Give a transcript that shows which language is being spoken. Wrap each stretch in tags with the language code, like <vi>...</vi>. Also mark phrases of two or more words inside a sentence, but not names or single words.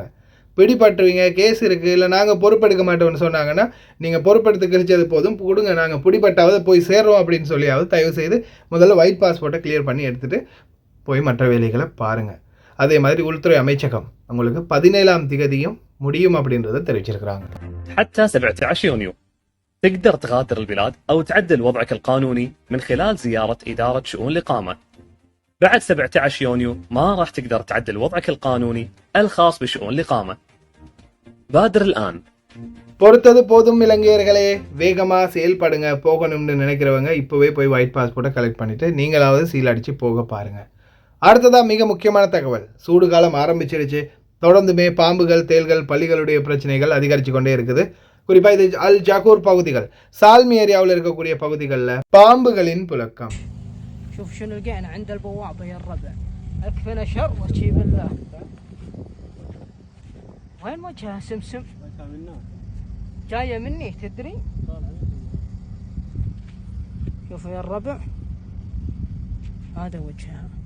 <ta>பிடிபட்டுருவீங்க, கேஸ் இருக்குது, இல்லை நாங்கள் பொறுப்பெடுக்க மாட்டோம்னு சொன்னாங்கன்னா நீங்கள் பொறுப்பெடுத்து கழிச்சது போதும் கொடுங்க, நாங்கள் பிடிபட்டாவது போய் சேர்றோம் அப்படின்னு சொல்லியாவது தயவு செய்து முதல்ல</ta> <en>white passport</en> <ta>கிளியர் பண்ணி எடுத்துகிட்டு போய் மற்ற வேலைகளை பாருங்கள். அதே மாதிரி உள்துறை அமைச்சகம் உங்களுக்கு 17ஆம் தேதியும் முடியும் அப்படின்றத தெரிவிச்சிருக்கிறாங்க.</ta> <ar>حتى 17 يونيو تقدر تغادر البلاد أو تعدل وضعك القانوني من خلال زيارة إدارة شؤون الإقامة. بعد 17 يونيو ما راح تقدر تعدل وضعك القانوني الخاص بشؤون الإقامة. بادر الآن.</ar> <ta>பொறுத்தது போதும் இலங்கையர்களே, வேகமாக செயல்படுங்க. போகணும்னு நினைக்கிறவங்க இப்போவே போய்</ta> <en>white passport</en> <ta>கலெக்ட் பண்ணிவிட்டு நீங்களாவது சீல் அடித்து போக பாருங்கள். அடுத்ததாக மிக முக்கியமான தகவல், சூடு காலம் ஆரம்பிச்சிருச்சு. தொடர்ந்துமே பாம்புகள், தேள்கள், பள்ளிகளுடைய பிரச்சனைகள் அதிகரித்து கொண்டே இருக்குது. குறிப்பாக இது அல் ஜாக்கூர் பகுதிகள், சால்மி ஏரியாவில் இருக்கக்கூடிய பகுதிகளில் பாம்புகளின் புழக்கம்.</ta> <ar>شوف شنو لقينا عند البوابة يا الربع، اكفنا شر وشي بالله. وين وجهها سمسم؟ جاية مني تدري؟ شوفوا يا الربع، هذا وجهها.</ar>